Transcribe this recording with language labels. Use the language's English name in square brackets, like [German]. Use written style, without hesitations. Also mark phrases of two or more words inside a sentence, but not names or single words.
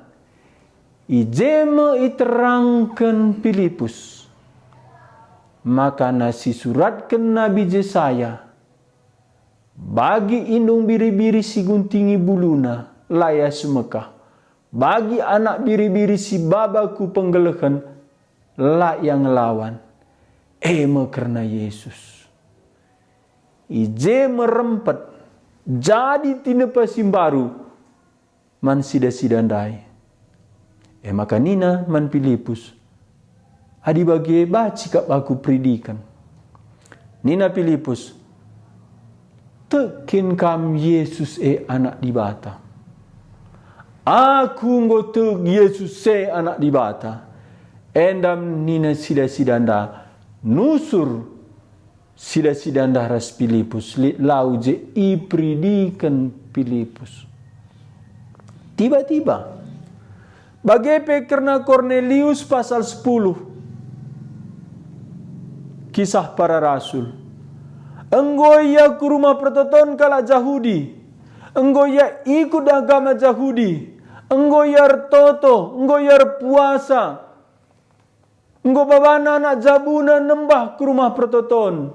[Batak Karo] Ijema iterangkan Filipus. Maka nasi suratkan Nabi Yesaya. Bagi indung biri-biri si guntingi buluna laya sumekah. Bagi anak biri-biri si babaku penggelekan la yang lawan. Karena Yesus. Ije merempet. Jadi tinepa simbaru. Man sida-sida ndai. Maka nina man Filipus. Adi bagi baci kap aku predikan. Nina Filipus. Tekin kam Yesus anak dibata. Aku ngotek Yesus anak dibata. Endam nina sida-sidanda. Nusur sida-sidanda ras Filipus. Lau je ipredikan Filipus. Tiba-tiba. Bagepe karena Cornelius pasal 10. Kisah Para Rasul. Enggo ia ke rumah pertoton kala Yahudi. Enggo ia ikut agama Yahudi. Enggo ia toto, enggo ia puasa. Enggo babana anak jabuna nembah ke rumah pertoton.